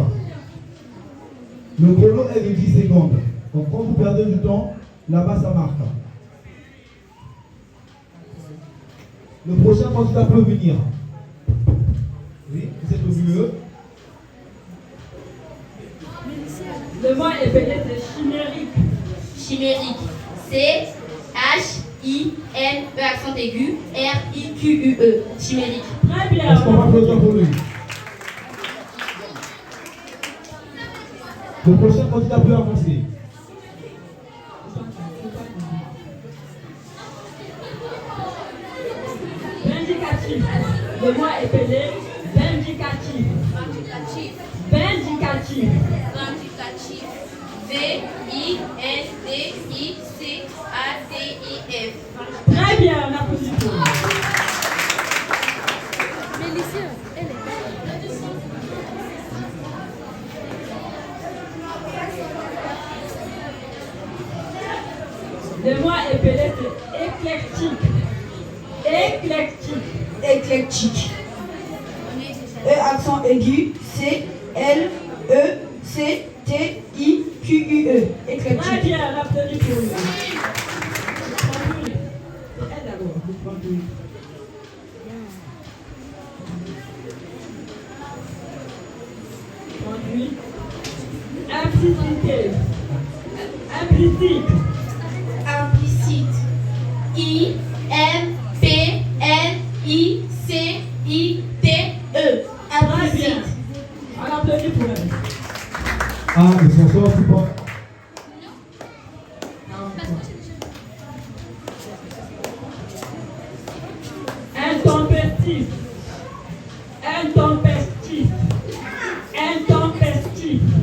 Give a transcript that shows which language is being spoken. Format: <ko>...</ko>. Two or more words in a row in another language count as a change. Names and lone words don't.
<fr>Le chrono est de 10 secondes. Donc quand vous perdez du temps, là-bas ça marque. Le prochain candidat peut venir. Oui, vous êtes au milieu. Le mot est peut-être chimérique. Chimérique. C, H, I, N, E accent aigu, R, I, Q, U, E. Chimérique. Très bien. Est-ce qu'on va applaudir pour lui? Le prochain candidat peut avancer. Vindicatif. Le mot est appelé vindicatif. Vindicatif. Vindicatif. Vindicatif. V-I-N-D-I-C-A-T-I-F. Très bien, on applaudit pour vous. Mélissa, elle est belle. Le mot épelé, c'est éclectique. Éclectique. Éclectique. E accent aigu, C-L-E-C-T-I-Q-U-E. Éclectique. Très bien, on applaudit pour lui. Elle d'abord, vous prenez. Conduit. Implicité. Implicite. Implicite. I-M-P-L-I-C-I-T-E. Très bien. On applaudit pour elle. Ah, ils s'en sortent ou pas? Intempestif. Intempestif. Intempestif.</fr>